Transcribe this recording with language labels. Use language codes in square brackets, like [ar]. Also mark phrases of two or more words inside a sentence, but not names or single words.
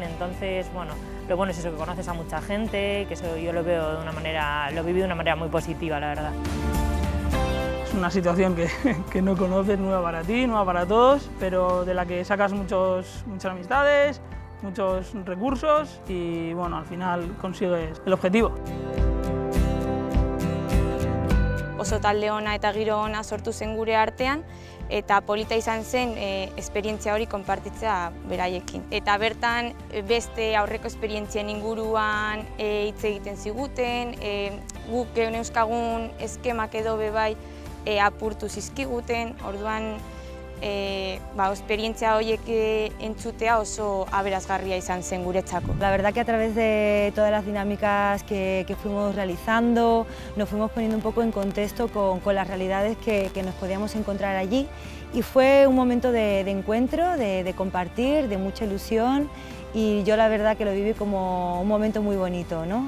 [es] Entonces, bueno, lo bueno es eso, que conoces a mucha gente, que eso yo lo veo de una manera, lo viví de una manera muy positiva, la verdad. Es una situación que no conoces, nueva para ti, nueva para todos, pero de la que sacas muchas amistades, muchos recursos y bueno, al final consigues el objetivo. [eu] Oso talde ona eta giro ona sortu zen gure artean, eta polita izan zen esperientzia hori konpartitzea beraiekin. Eta bertan beste aurreko esperientzien inguruan hitz egiten ziguten, guk geneuzkagun eskemak edo bebai apurtu zizkiguten, orduan esperientzia horiek entzutea oso aberasgarria izan zen guretzako. [es] La verdad que a través de todas las dinámicas que fuimos realizando, nos fuimos poniendo un poco en contexto con las realidades que nos podíamos encontrar allí, y fue un momento de encuentro, de compartir, de mucha ilusión, y yo la verdad que lo viví como un momento muy bonito, ¿no?